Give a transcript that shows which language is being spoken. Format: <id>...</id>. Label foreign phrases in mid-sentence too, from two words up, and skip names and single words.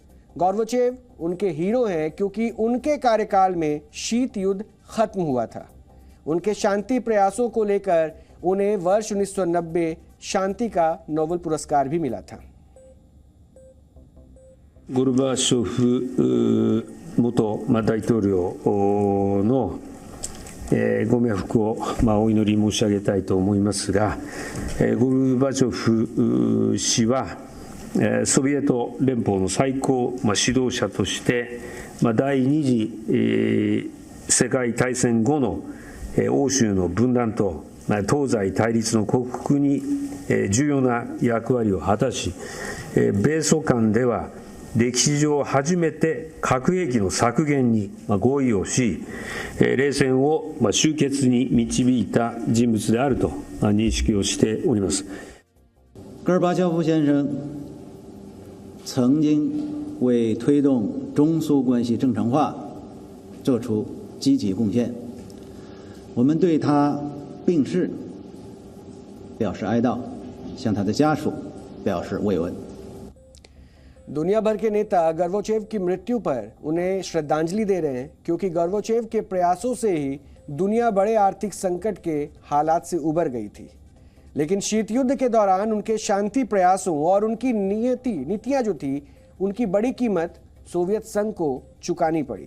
<hi>गार्बोचेव उनके हीरो हैं क्योंकि उनके कार्यकाल में शीत युद्ध खत्म हुआ था। उनके शांति प्रयासों को लेकर उन्हें वर्ष 1990 शांति का नोबेल पुरस्कार भी मिला था।</hi> <ja>गोर्बाचोव 元大統領のご冥福をお祈り申し上げたいと思いますが、ゴルバチョフ氏はソビエト連邦の最高指導者として第二次世界大戦後の欧州の分断と東西対立の克服に重要な役割を果たし、米ソ間では歴史上初めて核兵器の削減に合意をし、冷戦を終結に導いた人物であると認識をしております。</ja> <zh>戈尔巴乔夫先生曾经为推动中苏关系正常化做出积极贡献，我们对他病逝表示哀悼，向他的家属表示慰问。</zh> <hi>दुनिया भर के नेता गोर्बाचेव की मृत्यु पर उन्हें श्रद्धांजलि दे रहे हैं क्योंकि गोर्बाचेव के प्रयासों से ही दुनिया बड़े आर्थिक संकट के हालात से उबर गई थी। लेकिन शीत युद्ध के दौरान उनके शांति प्रयासों और उनकी नीतियां जो थी उनकी बड़ी कीमत सोवियत संघ को चुकानी पड़ी।</hi>